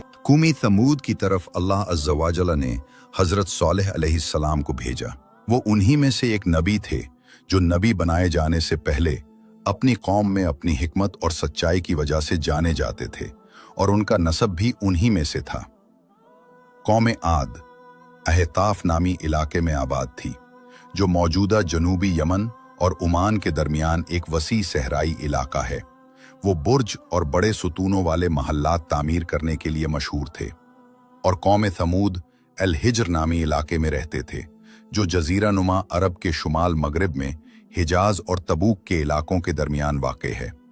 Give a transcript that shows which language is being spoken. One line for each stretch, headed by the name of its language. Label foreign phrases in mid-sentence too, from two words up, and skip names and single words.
Urdu: قومِ ثمود کی طرف اللہ
Arabic: عزّ و جلّ
Urdu: نے حضرت صالح علیہ السلام کو بھیجا. وہ انہیں میں سے ایک نبی تھے جو نبی بنائے جانے سے پہلے اپنی قوم میں اپنی حکمت اور سچائی کی وجہ سے جانے جاتے تھے اور ان کا نسب بھی انہیں میں سے تھا. قومِ عاد احقاف نامی علاقے میں آباد تھی، جو موجودہ جنوبی یمن اور عمان کے درمیان ایک وسیع صحرائی علاقہ ہے. وہ برج اور بڑے ستونوں والے محلات تعمیر کرنے کے لیے مشہور تھے. اور قومِ ثمود الحجر نامی علاقے میں رہتے تھے، جو جزیرہ نما عرب کے شمال مغرب میں حجاز اور تبوک کے علاقوں کے درمیان واقع ہے.